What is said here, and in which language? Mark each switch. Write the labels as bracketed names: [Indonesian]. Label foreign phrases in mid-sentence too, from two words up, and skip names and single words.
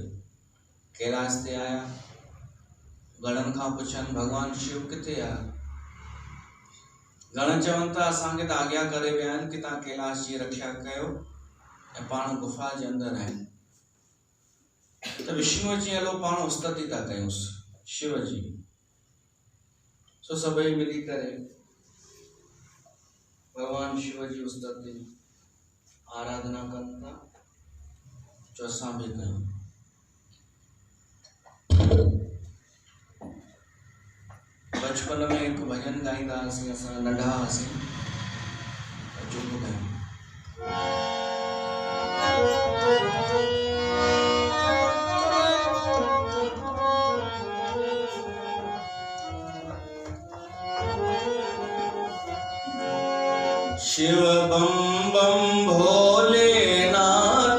[Sindhi] कैलाश ते आया, गणनि खां पुछनि भगवान शिव किथे आहे। गण चवनि था असांखे त आज्ञा करे विया आहिनि कि तव्हां कैलाश जी रक्षा कयो ऐं पाण गुफा जे अंदरि आहिनि। त विष्णु जी हलो पाण उस्तति था कयूंसि शिव जी। सो सभई मिली करे भगवान शिव जी उस्तति आराधना कनि था, जो असां बि कयूं। बचपन में हिकु भॼन गाईंदा हुआसीं, असां नंढा हुआसीं, चुप कयूं। शिव बम बम भोलेनाथ